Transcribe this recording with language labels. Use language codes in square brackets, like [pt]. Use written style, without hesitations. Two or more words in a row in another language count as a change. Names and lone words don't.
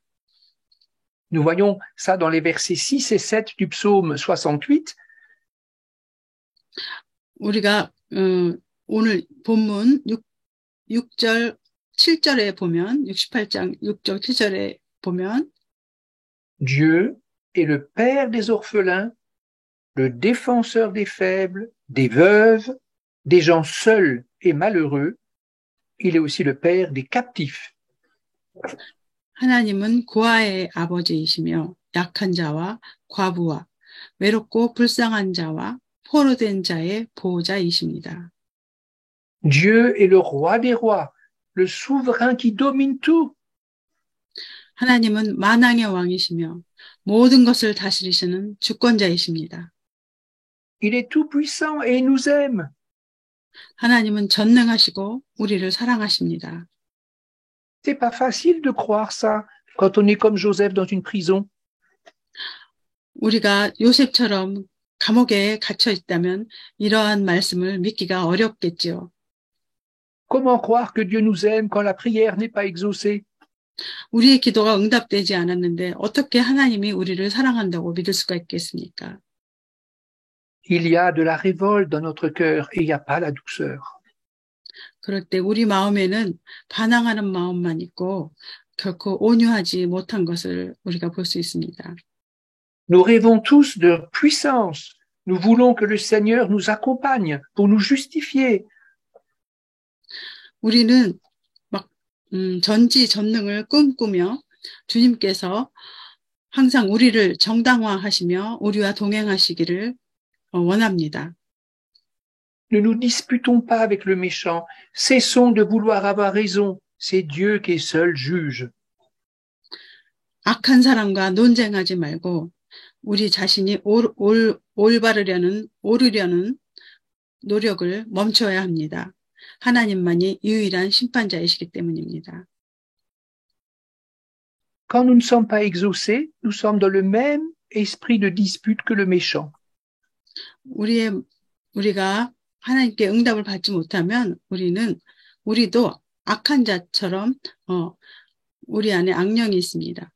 [fr] Nous voyons ça dans les versets 6 et 7 du psaume 68. [ko] 우리가 오늘 본문 6절 7절에 보면 68장 6절 7절에 보면 [fr] Dieu est le père des orphelins, le défenseur des faibles, des veuves, des gens seuls et malheureux. Il est aussi le père des captifs. [ko] 하나님은 고아의 아버지이시며 약한 자와 과부와 외롭고 불쌍한 자와 포로된 자의 보호자이십니다. [fr] Dieu est le roi des rois, le souverain qui domine tout. [ko] 하나님은 만왕의 왕이시며 모든 것을 다스리시는 주권자이십니다. [fr] Il est tout puissant et il nous aime. [ko] 하나님은 전능하시고 우리를 사랑하십니다. [fr] C'est pas facile de croire ça quand on est comme Joseph dans une prison. [ko] 우리가 요셉처럼 감옥에 갇혀 있다면 이러한 말씀을 믿기가 어렵겠지요. [fr] Comment croire que Dieu nous aime quand la prière n'est pas exaucée? [ko] 우리의 기도가 응답되지 않았는데 어떻게 하나님이 우리를 사랑한다고 믿을 수가 있겠습니까? [fr] Il y a de la révolte dans notre cœur et il n'y a pas la douceur. [ko] 그럴 때 우리 마음에는 반항하는 마음만 있고 결코 온유하지 못한 것을 우리가 볼 수 있습니다. [fr] Nous rêvons tous de puissance. Nous voulons que le Seigneur nous accompagne pour nous justifier. [ko] 우리는 막 전지전능을 꿈꾸며 주님께서 항상 우리를 정당화하시며 우리와 동행하시기를 원합니다. [fr] Ne nous disputons pas avec le méchant. Cessons de vouloir avoir raison. C'est Dieu qui est seul juge. [ko] 악한 사람과 논쟁하지 말고 우리 자신이 오르려는 노력을 멈춰야 합니다. 하나님만이 유일한 심판자이시기 때문입니다. [fr] Quand nous ne sommes pas exaucés, nous sommes dans le même esprit de dispute que le méchant. [ko] 우리가 하나님께 응답을 받지 못하면 우리도 악한 자처럼 우리 안에 악령이 있습니다.